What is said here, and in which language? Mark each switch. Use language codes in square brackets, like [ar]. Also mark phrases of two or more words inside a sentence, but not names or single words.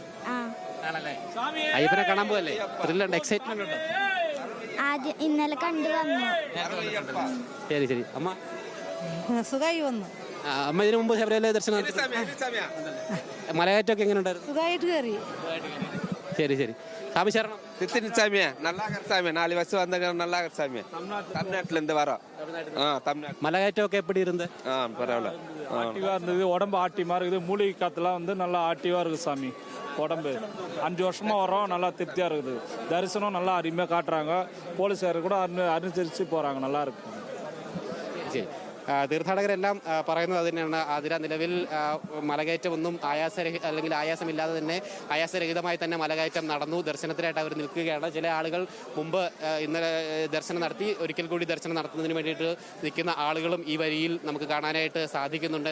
[ml] അയ്യപ്പനെ കാണാൻ പോകല്ലേ? ത്രില്ലുണ്ട്, എക്സൈറ്റ്മെന്റ് ഉണ്ട്? ഇന്നലെ കണ്ടു വന്നു. ശരി ശരി. അമ്മ സുഖമായി വന്നു. അമ്മ ഇതിനു മുമ്പ് ശബരിമല ദർശനം മലകയറ്റമൊക്കെ എങ്ങനെ ഉണ്ടായിരുന്നു? സുഖമായിട്ട് കയറി. ശരി ശരി. [ta] சாமி சரணம். தித்தினி சாமி, நல்லா சாமி. 4 வருஷம் வந்தாங்க, நல்லா சாமி. தமிழ்நாட்டுல இருந்து வரோம். தமிழ்நாடு. மலையாட்டோக்கு எப்படி இருந்து? பரவாயில்ல. ஆக்டிவா இருந்தது, உடம்பு ஆக்டிவா இருக்குது. மூலிகை காத்துலாம் வந்து நல்லா ஆக்டிவா இருக்குது சாமி. உடம்பு 5 வருஷமா வரோம், நல்லா திருப்தியா இருக்குது. தரிசனம் நல்லா அருமையா காட்டுறாங்க. போலீஸார் கூட அனுசரிச்சு போறாங்க, நல்லா இருக்கு. சரி. [ml] തീർത്ഥാടകരെല്ലാം പറയുന്നത് തന്നെയാണ്. അതിന് നിലവിൽ മലകയറ്റമൊന്നും അല്ലെങ്കിൽ ആയാസമില്ലാതെ തന്നെ ആയാസരഹിതമായി തന്നെ മലകയറ്റം നടന്നു. ദർശനത്തിനായിട്ട് അവർ നിൽക്കുകയാണ്. ചില ആളുകൾ മുമ്പ് ഇന്നലെ ദർശനം നടത്തി ഒരിക്കൽ കൂടി ദർശനം നടത്തുന്നതിന് വേണ്ടിയിട്ട് നിൽക്കുന്ന ആളുകളും ഈ വരിയിൽ നമുക്ക് കാണാനായിട്ട് സാധിക്കുന്നുണ്ട്.